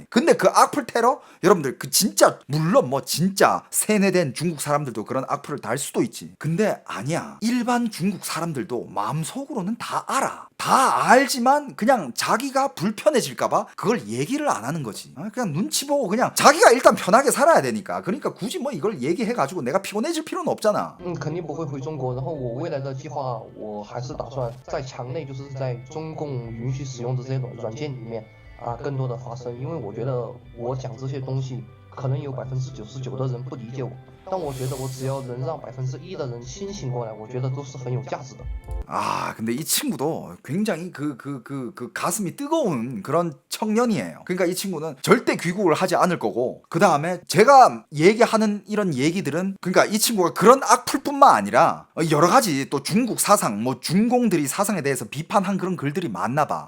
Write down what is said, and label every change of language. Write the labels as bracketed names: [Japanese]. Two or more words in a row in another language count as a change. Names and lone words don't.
[Korean] 근데 그 악플 테러 여러분들 그 진짜 물론 뭐 진짜 세뇌된 중국 사람들도 그런 악플을 달 수도 있지. 근데 아니야. 일반 중국 사람들도 마음속으로는 다 알아. 다 알지만 그냥 자기가 불편해질까봐 그걸 얘기를 안 하는 거지. 그냥 눈치 보고 그냥 자기가 일단 편하게 살아야 되니까. 그러니까 굳이 뭐 이걸 얘기해가지고 내가 피곤해질 필요는 없잖아. [Chinese] 肯定不会回中国。然后我未来的计划，我还是打算在墙内，就是在中共允许使用的这些软件里面啊，更多的发声。因为我觉得我讲这些东西，可能有99%的人不理解我。但我觉得我只要能让1%的人清醒过来，我觉得都是很有价值的。 [Korean] 근데 이 친구도 굉장히 가슴이 뜨거운 그런 청년이에요. 그러니까 이 친구는 절대 귀국을 하지 않을 거고, 그 다음에 제가 얘기하는 이런 얘기들은, 그러니까 이 친구가 그런 악플뿐만 아니라 여러 가지 또 중국 사상, 뭐 중공들이 사상에 대해서 비판한 그런 글들이 많나 봐.